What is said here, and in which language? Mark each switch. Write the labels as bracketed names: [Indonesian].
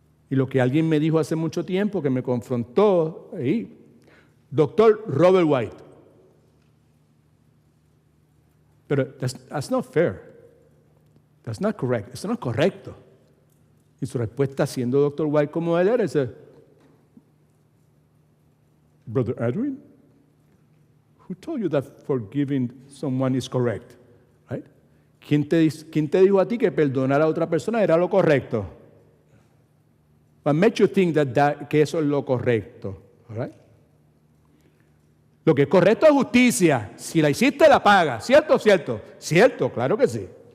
[Spanish] Y lo que alguien me dijo hace mucho tiempo, que me confrontó, ahí, Dr. Robert White. [English] Pero that's not fair. That's not correct. [Spanish] Eso no es correcto. Y su respuesta, siendo Dr. [English] White [Spanish] como él era, es, [English] Brother Edwin, who told you that forgiving someone is correct? Right? [Spanish] ¿Quién te dijo a ti que perdonar a otra persona era lo correcto? [English] What makes you think [Spanish] que eso es lo correcto? [English] Right? [Spanish] Lo que es correcto es justicia. Si la hiciste, la pagas. ¿Cierto o cierto? Cierto, claro que sí.